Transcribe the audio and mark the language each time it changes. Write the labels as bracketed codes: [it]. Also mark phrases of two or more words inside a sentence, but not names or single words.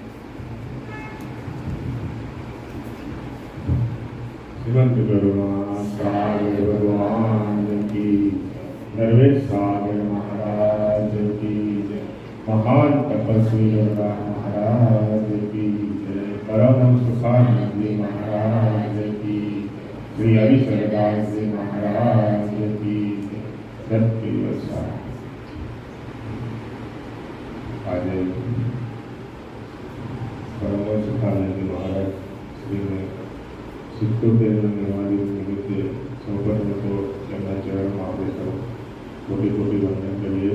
[hi] श्रीमंत करुणा सागर भगवान की, नरवेश सागर महाराज की, महान तपस्वी योगा महाराज की, परमहंस सुखानंदी महाराज की, श्री हरि सरदास जी महाराज की सत्य [gu] આજે પરમહંસ સુખાનંદી મહારાજ શ્રીને 77 નિર્વાણિક નિમિત્તે સૌપ્રથમ તો તેમના ચરણમાં આપણે સૌ કોટી કોટી વંદન કરીએ.